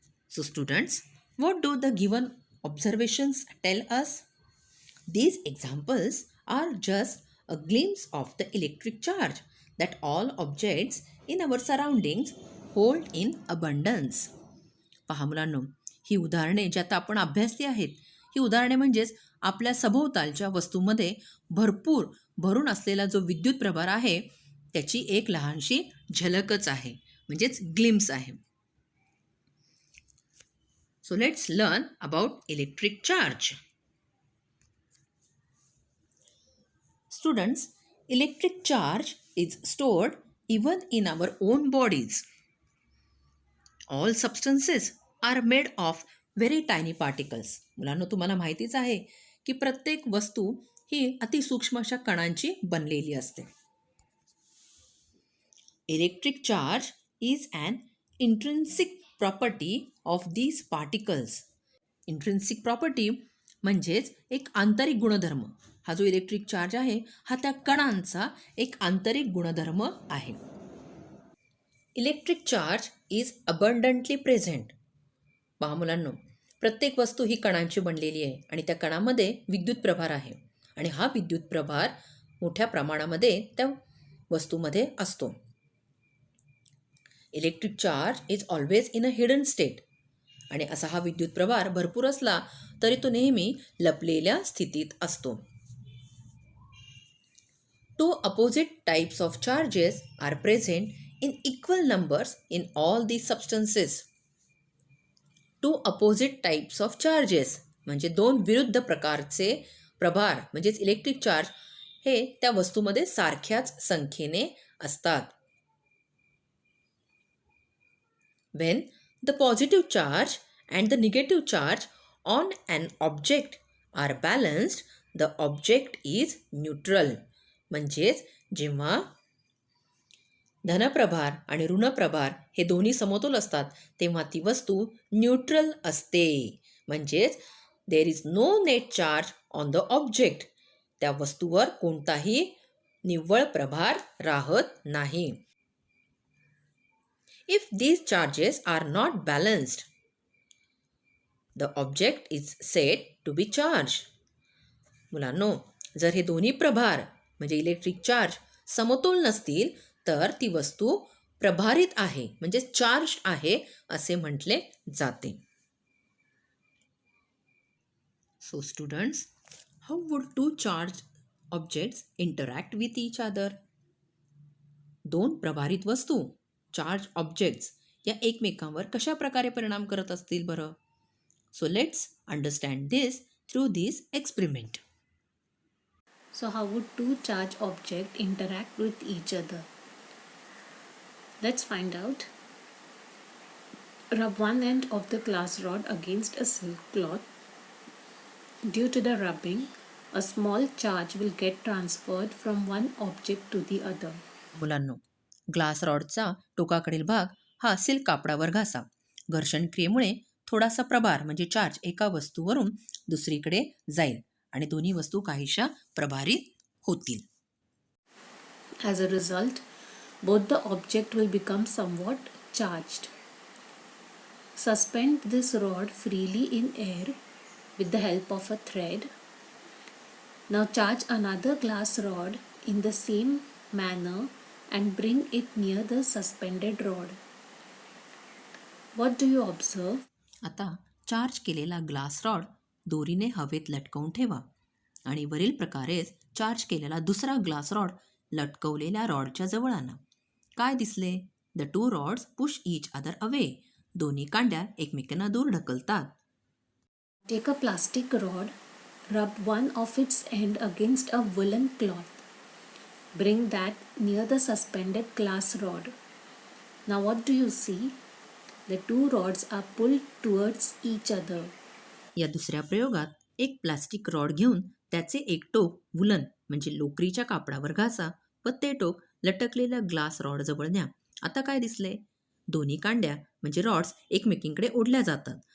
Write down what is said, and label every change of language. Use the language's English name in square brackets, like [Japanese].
[English] So students, what do the given observations tell us? These examples are just a glimpse of the electric charge that all objects in our surroundings hold in abundance. [Marathi] पहा मुलांनो, ही उदाहरणे जी आता आपण अभ्यासली आहेत, ही उदाहरणे म्हणजेच आपल्या सभोवतालच्या वस्तूंमध्ये भरपूर भरून असलेला जो विद्युत प्रभार आहे त्याची एक लहानशी झलकच आहे, म्हणजेच ग्लिम्स आहे. [English] So let's learn about electric charge. Students, electric charge is stored even in our own bodies. All substances are made of very tiny particles. [Marathi] मुलांनो, तुम्हाला माहितीच आहे की प्रत्येक वस्तू ही अतिसूक्ष्म अशा कणांची बनलेली असते. [English] Electric charge is an intrinsic property of these particles. [Marathi] Intrinsic property म्हणजेच एक आंतरिक गुणधर्म. हा जो इलेक्ट्रिक चार्ज आहे हा त्या कणांचा एक आंतरिक गुणधर्म आहे. [English] Electric charge is abundantly present. [Marathi] पहा मुलांनो, प्रत्येक वस्तू ही कणांची बनलेली आहे आणि त्या कणामध्ये विद्युत प्रभार आहे आणि हा विद्युत प्रभार मोठ्या प्रमाणामध्ये त्या वस्तूमध्ये असतो. [English] Electric charge is always in a hidden state. [Marathi] आणि असा हा विद्युत प्रभार भरपूर असला तरी तो नेहमी लपलेल्या स्थितीत असतो. [English] Two opposite types of charges are present in equal numbers in all the substances. Two opposite types of charges [Marathi] म्हणजे दोन विरुद्ध प्रकारचे प्रभार म्हणजेच इलेक्ट्रिक चार्ज हे त्या वस्तूमध्ये सारख्याच संख्येने असतात. [English] When the positive charge and the negative charge on an object are balanced, the object is neutral. [Marathi] म्हणजेच जेव्हा धनप्रभार आणि ऋणप्रभार हे दोन्ही समतोल असतात तेव्हा ती वस्तू न्यूट्रल असते. [English] म्हणजेच there is no net charge on the object. [Marathi] त्या वस्तूवर कोणताही निव्वळ प्रभार राहत नाही. [English] If these charges are not balanced, the object is said to be charged. [Marathi] मुलांनो, जर हे दोन्ही प्रभार म्हणजे इलेक्ट्रिक चार्ज समतोल नसतील तर ती वस्तू प्रभारित आहे म्हणजे चार्ज आहे असे म्हटले जाते. [English] So students, how would two charged objects interact with each other? [Marathi] दोन प्रभारित वस्तू चार्ज ऑब्जेक्ट्स या एकमेकांवर कशा प्रकारे परिणाम करत असतील बरं? [English] So let's understand this through this experiment. So how would two charged objects interact with each other? Let's find out. Rub one end of the glass rod against a silk cloth. Due to the rubbing, a small charge will get transferred from one object to the other. [Marathi] मुलांनो, glass रॉडचा टोकाकडील भाग हा silk कापडावर घासा. घर्षण क्रियेमुळे थोडासा प्रभार म्हणजे charge एका वस्तूवरून दुसरीकडे जाईल आणि दोन्ही वस्तू काहीशा प्रभारित होतील. [English] As a result, both the object will become somewhat charged. Suspend this rod freely in air with the help of a thread. Now charge another glass rod in the same manner and bring it near the suspended rod. What do you observe? [Marathi] आता charge केलेला glass rod दोरीने हवेत लटकवून ठेवा आणि वरील प्रकारेच charge केलेला दुसरा ग्लास रॉड लटकवलेल्या रॉडच्या जवळ आणा. काय दिसले? [English] The two rods push each other away. [Marathi] दोन्ही कांड्या एकमेकांना दूर ढकलतात. [English] Take a plastic rod, rub one of its end against a woolen cloth. Bring that near the suspended glass rod. Now what do you see? The two rods are pulled towards each other. [Marathi] या दुसऱ्या प्रयोगात एक plastic rod घेऊन त्याचे एक टोक woollen म्हणजे लोकरीच्या कापडावर घासा व ते टोक लटकलेल्या ग्लास रॉड जवळ न्या. आता काय दिसले? दोन्ही कांड्या म्हणजे रॉड्स एकमेकींकडे ओढल्या जातात.